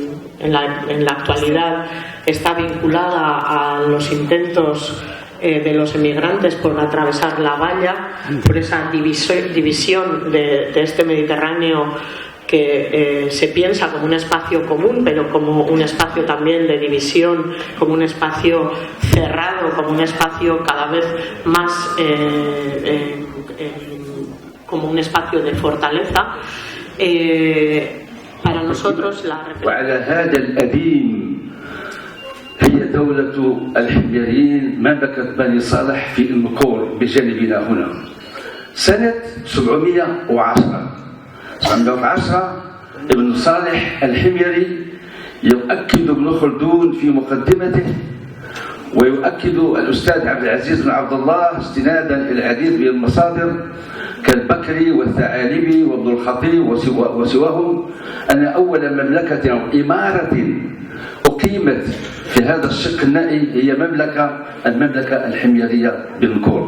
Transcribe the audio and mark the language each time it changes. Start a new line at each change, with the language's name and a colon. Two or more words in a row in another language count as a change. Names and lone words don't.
Spanish: en la actualidad está vinculada a los intentos de los emigrantes por atravesar la valla, por esa división de este Mediterráneo que se piensa como un espacio común, pero como un espacio también de división, como un espacio cerrado, como un espacio cada vez más como un espacio de fortaleza. Para nosotros la
Arabic: هي دولة الحميريين مملكة بني صالح في المكور بجانبنا هنا سنة 710 ابن صالح الحميري يؤكد ابن خلدون في مقدمته، ويؤكد الأستاذ عبد العزيز بن عبد الله استنادا إلى العديد من المصادر كالبكري والثعالبي وابن الخطيب وسواهم، أن أول مملكة أو إمارة أقيمت في هذا الشق النائي هي المملكة الحميرية بالنكور.